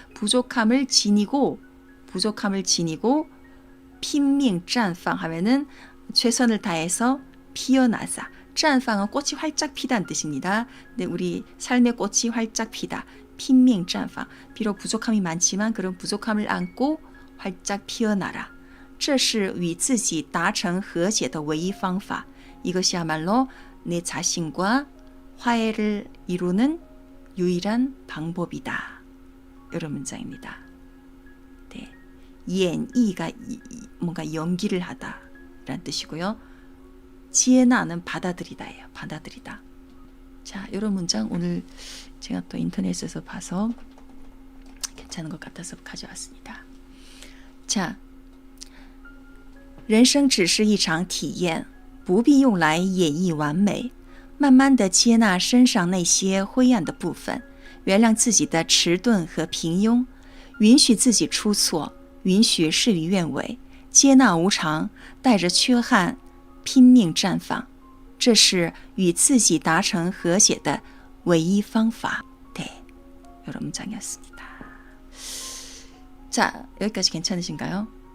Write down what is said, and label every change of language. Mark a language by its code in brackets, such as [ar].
[ko] 부족함을 지니고 [zh] 拼命 绽放 [ko] 하면은 최선을 다해서 피어나자. 绽放은 꽃이 활짝 피다는 뜻입니다. 근데 우리 삶의 꽃이 활짝 피다. [zh] 拼命 绽放. [ko] 비록 부족함이 많지만 그런 부족함을 안고 활짝 피어나라. [zh] 这是与自己达成和解的唯一方法. [ko] 이것이야말로 내 자신과 화해를 이루는 유일한 방법이다. 이런 문장입니다. 네. 演绎가 뭔가 연기를 하다라는 뜻이고요. 지혜나는 받아들이다예요. 받아들이다. 자, 이런 문장 오늘 제가 또 인터넷에서 봐서 괜찮은 것 같아서 가져왔습니다. [zh] 자, 人生只是一场体验，不必用来演绎完美。慢慢地接纳身上那些灰暗的部分，原谅自己的迟钝和平庸，允许自己出错，允许事与愿违，接纳无常，带着缺憾拼命绽放，这是与自己达成和解的唯一方法。 [ko] 네, 이런 문장이었습니다. 자, 여기까지 괜찮으신가요?